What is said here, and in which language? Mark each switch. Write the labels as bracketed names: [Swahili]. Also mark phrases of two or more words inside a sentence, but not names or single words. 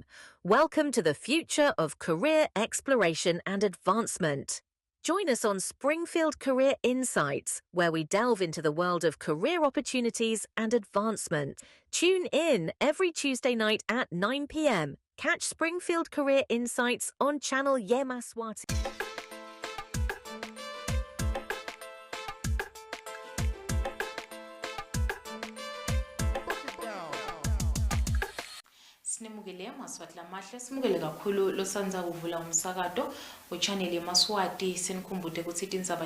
[English] Welcome to the future of career exploration and advancement. Join us on Springfield Career Insights, where we delve into the world of career opportunities and advancement. Tune in every Tuesday night at 9 p.m. Catch Springfield Career Insights on channel Yemaswati. [Swati] Sinemukele Maswati lamahle simukele kakhulu losanza kuvula umsakato wechannel yeMaswati senikhumbude ukuthi tindzaba